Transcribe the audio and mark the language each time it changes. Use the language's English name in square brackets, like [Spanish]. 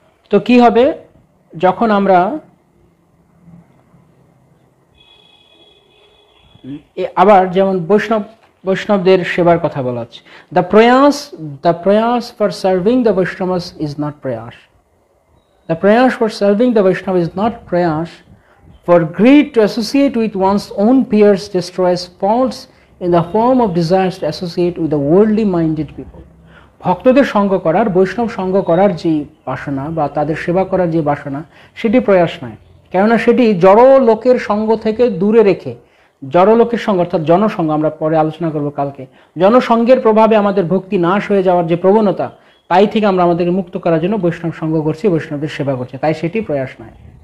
[Bangla] তো কি হবে যখন আমরা আবার যেমন বৈষ্ণবদের সেবার কথা বলা হচ্ছে, [English] the prayas for serving the Vaishnavas is not prayas. The prayas for serving the Vaishnava is not prayas, for greed to associate with one's own peers destroys faults in the form of desires to associate with the worldly minded people. [Bangla] ভক্তদের সঙ্গ করার, বৈষ্ণব সঙ্গ করার যে বাসনা বা তাদের সেবা করার যে বাসনা, সেটি প্রয়াস নয়। কেননা সেটি জড় লোকের সঙ্গ থেকে দূরে রেখে, জড় লোকের সঙ্গ অর্থাৎ জনসঙ্গ, আমরা পরে আলোচনা করব কালকে, জনসঙ্গের প্রভাবে আমাদের ভক্তি নাশ হয়ে যাওয়ার যে প্রবণতা, তাই থেকে আমরা আমাদেরকে মুক্ত করার জন্য বৈষ্ণব সঙ্গ করছি, বৈষ্ণবদের সেবা করছি, তাই সেটি প্রয়াস নয়।